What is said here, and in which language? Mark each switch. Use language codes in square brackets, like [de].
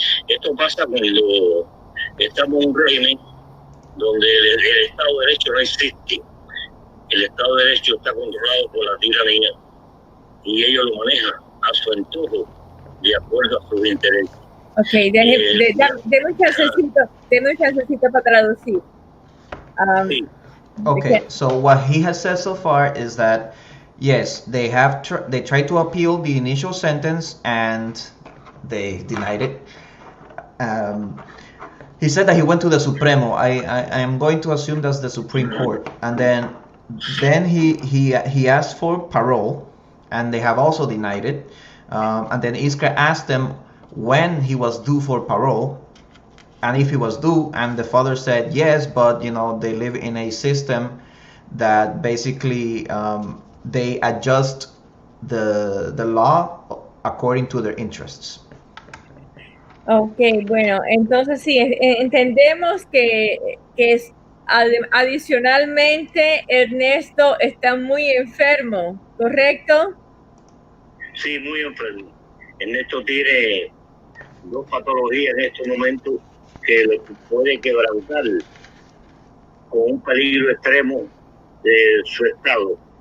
[es] Esto pasa cuando estamos en un régimen donde el Estado de Derecho no existe. El Estado de Derecho está controlado por la tiranía y ellos lo manejan a su antojo, de acuerdo a sus intereses. Ok, deme un chancecito para traducir. Sí. [en] Okay, so what he has said so far is that yes, they tried to appeal the initial sentence and they denied it. He said that he went to the Supremo. I am going to assume that's the Supreme Court, and then he asked for parole, and they have also denied it. And then Iskra asked them when he was due for parole, and if he was due, and the father said yes, but you know they live in a system that basically they adjust the law according to their interests. [es] Ok, bueno, entonces sí, entendemos que adicionalmente Ernesto está muy enfermo, ¿correcto? Sí, muy enfermo. Ernesto tiene 2 patologías en estos momentos que lo puede quebrantar con un peligro extremo de su estado.